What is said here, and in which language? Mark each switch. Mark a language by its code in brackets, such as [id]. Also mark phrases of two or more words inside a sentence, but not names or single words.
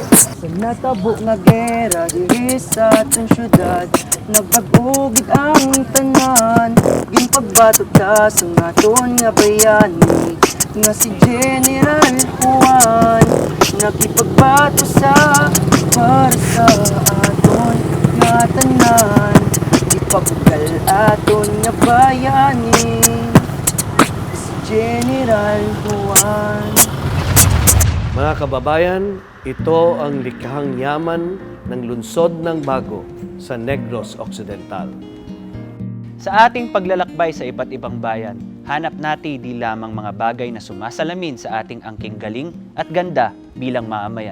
[hil] Sa natabo nga gera diri sa aton syudad, nagpagugid ang tanan, ginpagbatok ta sa aton nga bayani nga si General Juan. Nakipagbato sa para sa aton nga tanan, ipabugal aton nga bayani si General Juan. [tl] Mga kababayan, ito ang Likhang Yaman ng lungsod ng Bago sa Negros Occidental. Sa ating paglalakbay sa iba't ibang bayan, hanap natin di lamang mga bagay na sumasalamin sa ating angking galing at ganda bilang mamamayan.